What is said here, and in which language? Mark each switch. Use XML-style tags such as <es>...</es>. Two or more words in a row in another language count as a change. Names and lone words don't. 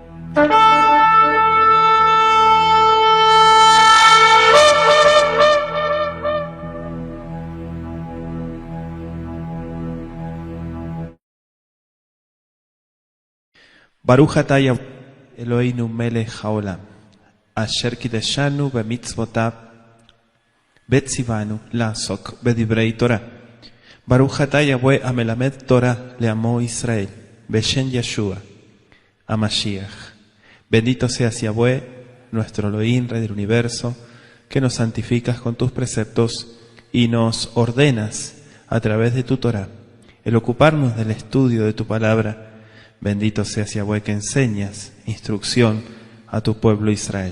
<he>ברוך אתה אלהינו מלך העולם, אשר קדשנו במצותיו, וצונו לעסוק בדברי תורה. ברוך אתה יהוה המלמד תורה לעמו ישראל, בשם ישוע, המשיח.</he> <es>Bendito seas Yahweh, nuestro Elohim, Rey del universo, que nos santificas con tus preceptos y nos ordenas a través de tu Torah el ocuparnos del estudio de tu palabra. Bendito seas Yahweh, que enseñas instrucción a tu pueblo Israel.</es>